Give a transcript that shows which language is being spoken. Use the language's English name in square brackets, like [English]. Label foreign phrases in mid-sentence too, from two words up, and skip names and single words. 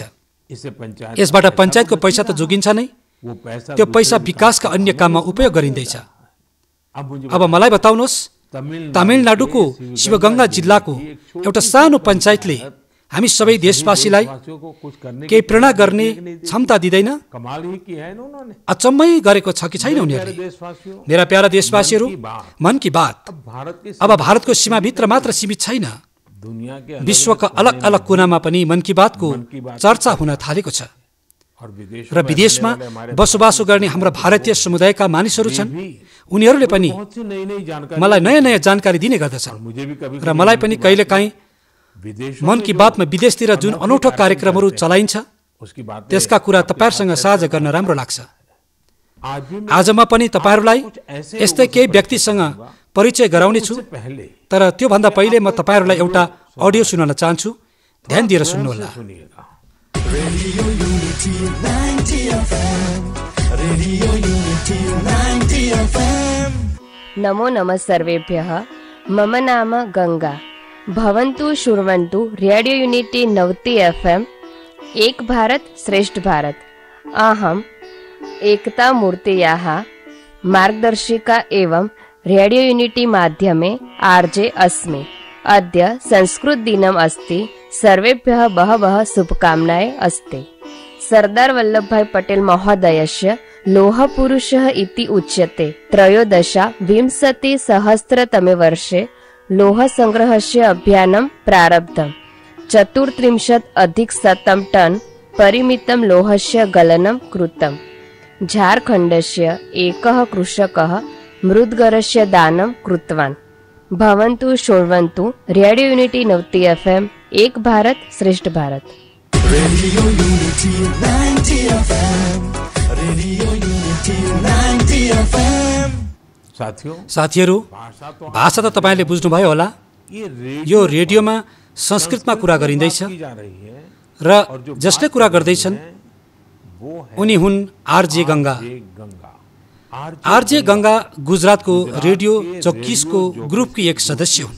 [Nepali] यसबाट पञ्चायतको पैसा त जोगिन्छ नै, त्यो पैसा विकासका अन्य काममा उपयोग गरिँदैछ। अब मलाई बताउनुहोस्, तमिलनाडुको शिवगङ्गा जिल्लाको एउटा सानो पञ्चायतले हामी सबै देशवासीलाई केही प्रेरणा गर्ने क्षमता दिँदैन? अचम्मै गरेको छ कि छैन उनीहरूले? मेरा प्यारा देशवासीहरू, मन की बात अब भारतको सीमाभित्र मात्र सीमित छैन। विश्वका अलग अलग कुनामा पनि मन की बातको चर्चा हुन थालेको छ। र विदेशमा बसोबासो गर्ने हाम्रा भारतीय समुदायका मानिसहरू छन्, उनीहरूले पनि मलाई नयाँ नयाँ जानकारी दिने गर्दछन्। र मलाई पनि कहिलेकाहीँ मन की बातमा विदेशतिर जुन अनौठो कार्यक्रमहरू चलाइन्छ त्यसका कुरा तपाईँहरूसँग साझा गर्न राम्रो लाग्छ। आज म पनि तपाईँहरूलाई यस्तै केही व्यक्तिसँग परिचय गराउने छु, तर त्योभन्दा पहिले म तपाईँहरूलाई एउटा अडियो सुनाउन चाहन्छु। ध्यान दिएर सुन्नुहोला। [Sanskrit] नमो नमः सर्वेभ्यः। मम नाम गंगा। भवन्तु शृण्वन्तु रेडियो यूनिटी 90 FM एक भारत श्रेष्ठ भारत। अहम् एकता मूर्तेयाः मार्गदर्शिका एवं रेडियो यूनिटी माध्यमे आर्जे अस्मि। अद्य संस्कृत दिनम् अस्ति। सर्वेभ्यः बहवः शुभकामनाः अस्ति। सरदार वल्लभभाई पटेल महोदयस्य लोहपुरुषः इति उच्यते। 13-विंशतिसहस्रतमे वर्षे लोहसङ्ग्रहस्य अभियानं प्रारब्धम्। 34+ टन् परिमितं लोहस्य गलनं कृतम्। झारखण्डस्य एकः कृषकः मृद्गरस्य दानं कृतवान्। भवन्तु शृण्वन्तु रेडियो यूनिटी 90 FM एक भारत श्रेष्ठ भारत। रेडियो यूनिटी 90 FM, रेडियो यूनिटी 90 FM। [Nepali] साथीहरू, भाषा त तपाईँले बुझ्नुभयो होला। यो रेडियोमा संस्कृतमा कुरा गरिँदैछ र जसले कुरा गर्दैछन् उनी हुन् आरजे गङ्गा। आरजे गङ्गा गुजरातको रेडियो 24को ग्रुपकी एक सदस्य हुन्।